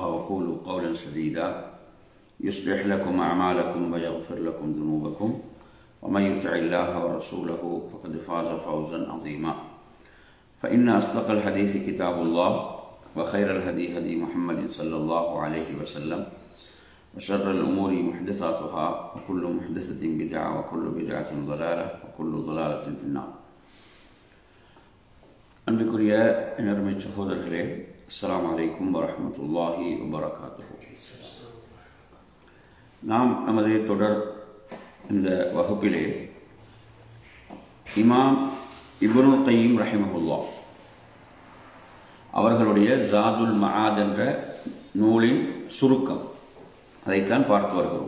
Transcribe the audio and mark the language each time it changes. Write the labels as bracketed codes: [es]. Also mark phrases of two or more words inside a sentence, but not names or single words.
[ar] وقولوا قولا سديدا يصلح لكم أعمالكم ويغفر لكم ذنوبكم ومن يطع الله ورسوله فقد فاز فوزا عظيما فإن أصدق الحديث كتاب الله وخير الهدي هدي محمد صلى الله عليه وسلم وشر الأمور محدثاتها وكل محدثة بدعة وكل بدعة ضلالة وكل ضلالة في النار. [ta] அன்பிற்குரிய எனர்மை சகோதரர்களே, [ar] السلام عليكم ورحمة الله وبركاته. [ta] நாம் நமது தொடர் இந்த வகுப்பிலே இமாம் இப்னுல் கய்யிம் ரஹிமஹுல்லாஹ் அவர்களுடைய ஜாதுல் மஆத் என்ற நூலின் சுருக்கம், அதைத்தான் பார்த்து வருகிறோம்.